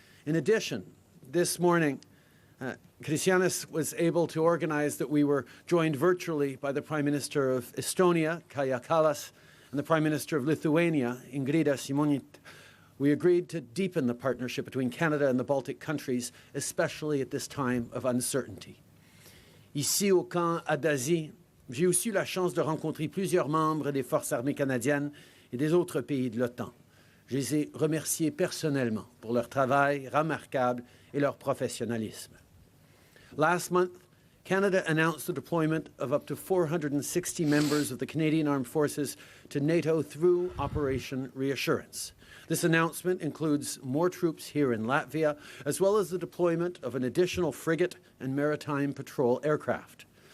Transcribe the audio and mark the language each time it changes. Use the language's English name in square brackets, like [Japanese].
[English] In addition, this morning, Krišjānis was able to organize that we were joined virtually by the Prime Minister of Estonia, Kaja Kallas, and the Prime Minister of Lithuania, Ingrida Šimonytė. We agreed to deepen the partnership between Canada and the Baltic countries, especially at this time of uncertainty. [French] Ici au camp Adaši, j'ai aussi eu la chance de rencontrer plusieurs membres des forces armées canadiennes et des autres pays de l'OTAN. Je les ai remerciés personnellement pour leur travail remarquable et leur professionnalisme. [English] Last month, Canada announced the deployment of up to 460 members of the Canadian Armed Forces to NATO through Operation Reassurance. This announcement includes more troops here in Latvia, as well as the deployment of an additional frigate and maritime patrol aircraft.